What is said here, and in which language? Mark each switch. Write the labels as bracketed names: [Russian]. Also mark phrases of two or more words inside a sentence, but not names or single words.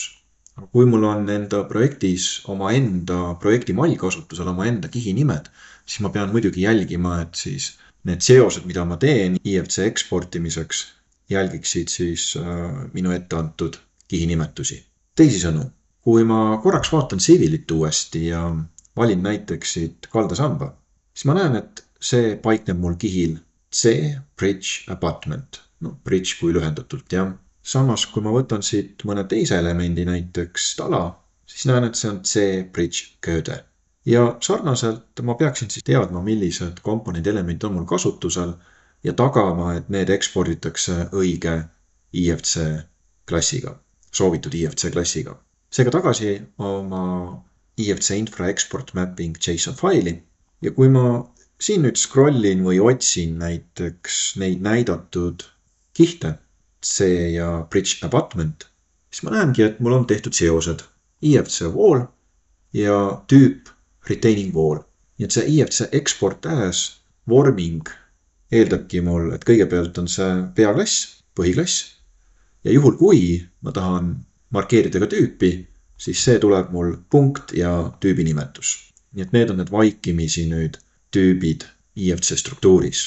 [Estonian] Kui mul on enda projektis oma enda projekti mall kasutusel oma enda kihi nimed, siis ma pean muidugi jälgima, et siis need seosed, mida ma teen IFC eksportimiseks, jälgiksid siis minu ette antud kihi nimetusi. Teisisõnu, kui ma korraks vaatan Civilit uuesti ja valin näiteks siit kaldasamba, siis ma näen, et see paikneb mul kihil C [English] bridge abutment. [Estonian] No, bridge kui lühendatult, jah. Samas, kui ma võtan siit mõne teise elemendi, näiteks tala, siis näen, et see on C bridge kööde. Ja sarnaselt ma peaksin siis teadma, millised komponendi elemendid on mul kasutusel ja tagama, et need eksporditakse õige IFC klassiga, soovitud IFC klassiga. Seega tagasi oma IFC [English] infra export mapping [Estonian] JSON faili ja kui ma siin nüüd scrollin või otsin näiteks neid näidatud kihte, C ja [English] bridge abutment, [Estonian] siis ma näengi, et mul on tehtud seosed IFC wall ja tüüp [English] retaining wall. [Estonian] Nii et see IFC [English] export as warming [Estonian] eeldabki mul, et kõigepealt on see peaklass, põhiklass ja juhul kui ma tahan markeerida ka tüüpi, siis see tuleb mul punkt ja tüübi nimetus. Nii et need on need vaikimisi nüüd tüübid IFC struktuuris.